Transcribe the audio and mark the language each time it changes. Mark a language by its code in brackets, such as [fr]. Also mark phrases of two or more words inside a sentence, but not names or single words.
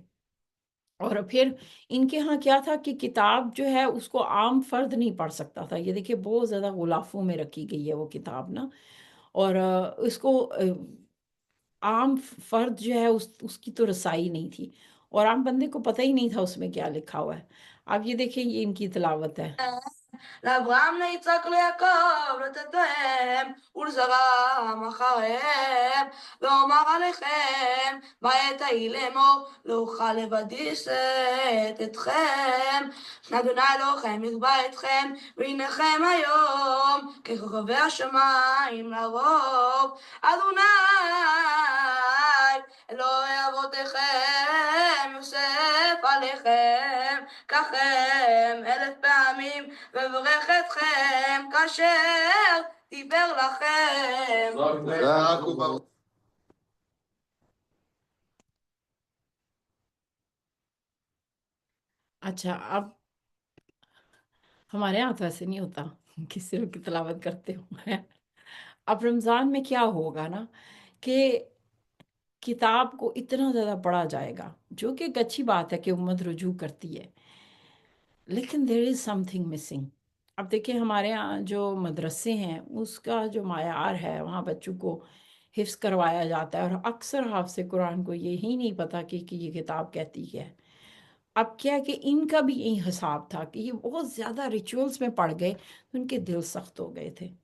[ur] اور پھر ان کے ہاں کیا تھا کہ کتاب جو ہے اس کو عام فرد نہیں پڑھ سکتا تھا، یہ دیکھیں بہت زیادہ غلافوں میں رکھی گئی ہے وہ کتاب نا، اور اس کو عام فرد جو ہے اس کی تو رسائی نہیں تھی، اور عام بندے کو پتہ ہی نہیں تھا اس میں کیا لکھا ہوا ہے۔ اب یہ دیکھیں یہ ان کی تلاوت ہے۔ [he] לאברהם ליצחק ליעקב נתתם ולזרעם אחריהם ואומר עליכם בעת ההיא לאמור לא אוכל לבדי לשאת אתכם אדוני אלוהיכם יקבע אתכם והנכם היום ככוכבי השמיים לרוב אדוני אלוהי אבותיכם יוסף עליכם ככם 1000 פעמים וברך אתכם כאשר דיבר לכם. [ur] اچھا، اب ہمارے یہاں تو ایسے نہیں ہوتا کہ صرف کی تلاوت کرتے ہوئے۔ اب رمضان میں کیا ہوگا نا کہ کتاب کو اتنا زیادہ پڑھا جائے گا، جو کہ ایک اچھی بات ہے کہ امت رجوع کرتی ہے، لیکن [en] there is something missing۔ [ur] اب دیکھیں ہمارے ہاں جو مدرسے ہیں اس کا جو معیار ہے، وہاں بچوں کو حفظ کروایا جاتا ہے، اور اکثر حافظ قرآن کو یہی نہیں پتا کہ یہ کتاب کہتی ہے۔ اب کیا ہے کہ ان کا بھی یہی حساب تھا کہ یہ بہت زیادہ ریچولز میں پڑ گئے، ان کے دل سخت ہو گئے تھے۔